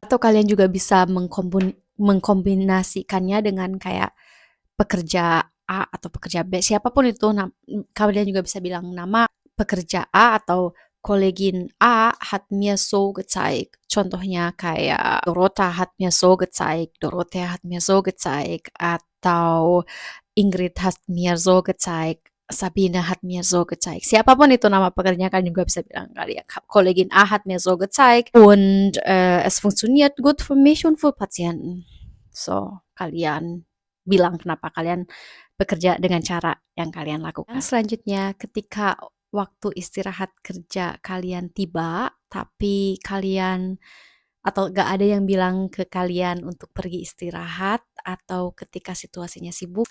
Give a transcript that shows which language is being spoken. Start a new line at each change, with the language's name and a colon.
Indonesian: Atau kalian juga bisa mengkombinasikannya dengan kayak pekerja A atau pekerja B, siapapun itu, kalian juga bisa bilang nama pekerja A atau
German: Kollegin A hat mir so gezeigt.
Indonesian: Contohnya kayak
German: Dorota hat mir so gezeigt, Dorothea hat mir so gezeigt,
Indonesian: atau
German: Ingrid hat mir so gezeigt, Sabine hat mir so gezeigt.
Indonesian: Siapapun itu nama pekerjaan, kalian juga bisa bilang kali ya,
German: Kollegin A hat mir so gezeigt und es funktioniert gut für mich und für Patienten.
Indonesian: So, kalian bilang kenapa kalian bekerja dengan cara yang kalian lakukan. Selanjutnya, ketika waktu istirahat kerja kalian tiba, tapi kalian atau gak ada yang bilang ke kalian untuk pergi istirahat, atau ketika situasinya sibuk.